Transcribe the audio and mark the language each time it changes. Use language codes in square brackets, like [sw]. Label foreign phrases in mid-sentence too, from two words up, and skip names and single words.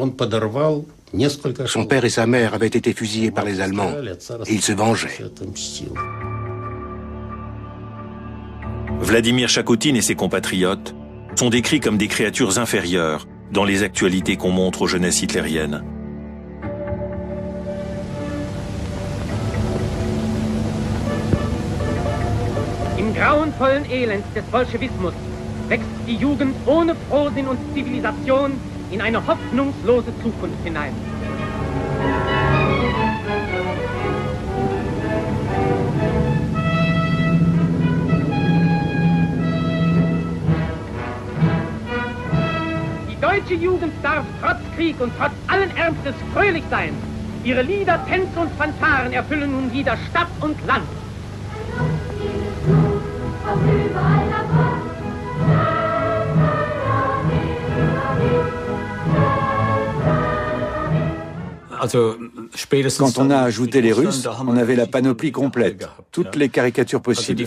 [fr] Son père et sa mère avaient été fusillés par les Allemands, et il se vengeait. Vladimir Chakotine et ses compatriotes sont décrits comme des créatures inférieures dans les actualités qu'on montre aux jeunesses hitlériennes. [de] Im grauenvollen Elend des Bolschewismus wächst die Jugend ohne Frohsinn und Zivilisation in eine hoffnungslose Zukunft hinein. Die deutsche Jugend darf trotz Krieg und trotz allen Ernstes fröhlich sein. Ihre Lieder, Tänze und Fanfaren erfüllen nun wieder Stadt und Land. [fr] Quand on a ajouté les Russes, on avait la panoplie complète, toutes les caricatures possibles.